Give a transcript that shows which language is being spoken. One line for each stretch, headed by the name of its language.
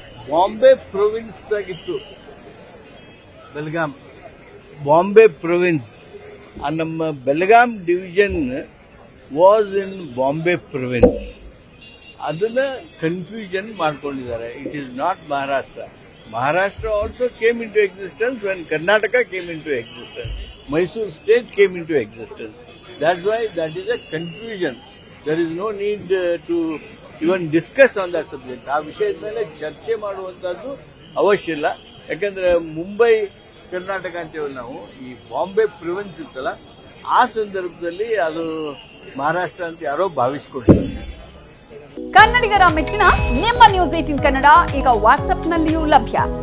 Kannada: Bombay ಪ್ರೊವಿನ್ಸ್ದಾಗಿತ್ತು Belgaum, Bombay province.
English: ನಮ್ಮ Belgaum division was in Bombay province.
Kannada: ಅದನ್ನ confusion ಮಾಡ್ಕೊಂಡಿದ್ದಾರೆ.
English: It is not Maharashtra. Maharashtra also came into existence when Karnataka came into existence. Mysore state came into existence. That's why that is a confusion. There is no need to even discuss on that subject.
Kannada: ಆ ವಿಷಯದ ಮೇಲೆ ಚರ್ಚೆ ಮಾಡುವಂತದ್ದು ಅವಶ್ಯ ಇಲ್ಲ. ಯಾಕಂದ್ರೆ ಮುಂಬೈ ಕರ್ನಾಟಕ ಅಂತೇಳಿ ನಾವು ಈ ಬಾಂಬೆ ಪ್ರಿವೆನ್ಸ್ ಇತ್ತಲ್ಲ, ಆ ಸಂದರ್ಭದಲ್ಲಿ ಅದು ಮಹಾರಾಷ್ಟ್ರ ಅಂತ ಯಾರೋ ಭಾವಿಸ್ಕೊಂಡಿದ್ದಾರೆ. ಕನ್ನಡಿಗರ ಮೆಚ್ಚಿನ ನಿಮ್ಮ ನ್ಯೂಸ್ 18 ಕನ್ನಡ ಈಗ ವಾಟ್ಸ್ಆಪ್ನಲ್ಲಿಯೂ ಲಭ್ಯ.